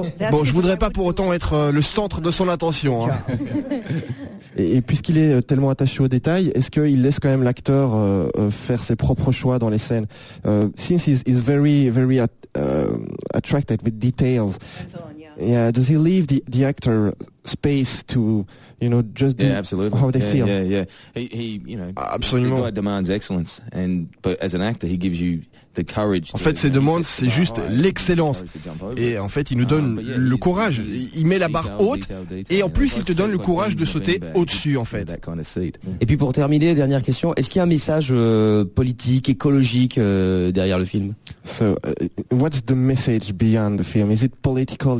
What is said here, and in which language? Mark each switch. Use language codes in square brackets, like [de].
[fr] Bon, je voudrais pas pour autant être le centre de son attention. Hein. Et puisqu'il est tellement attaché aux détails, est-ce qu'il laisse quand même l'acteur faire ses propres choix dans les scènes? [en] Since he's very, very attracted with details, yeah, does he leave the actor space to, you know, just do how they feel? Absolument. The guy demands excellence, but as an actor, he gives you. [fr] En fait, ses demandes, c'est juste l'excellence. Et en fait, il nous donne le courage. Il met la barre haute. Et en plus, il te donne le courage de sauter au-dessus, en fait. Et puis, pour terminer, dernière question. Est-ce qu'il y a un message politique, écologique derrière le film? [en] So, what's the message behind the film? Is it political?